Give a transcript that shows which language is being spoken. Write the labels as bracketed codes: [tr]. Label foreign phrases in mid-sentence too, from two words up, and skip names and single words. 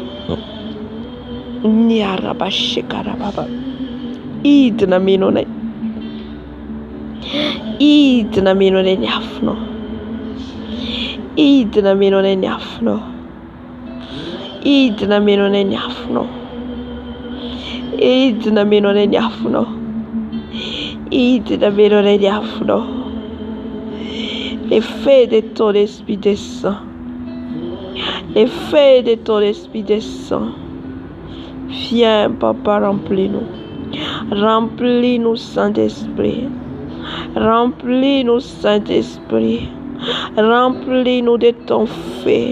[mg] ny arabashekarababa, hidina meno anay, hidina meno anay ny afonao, hidina meno anay ny afonao, hidina meno anay ny afonao, hidina meno anay ny afonao, hidina meno anay ny afonao. [fr] L'effet de ton esprit descend, l'effet de ton esprit descend. Viens papa, remplis-nous, remplis-nous Saint-Esprit, remplis-nous Saint-Esprit, remplis-nous de ton feu.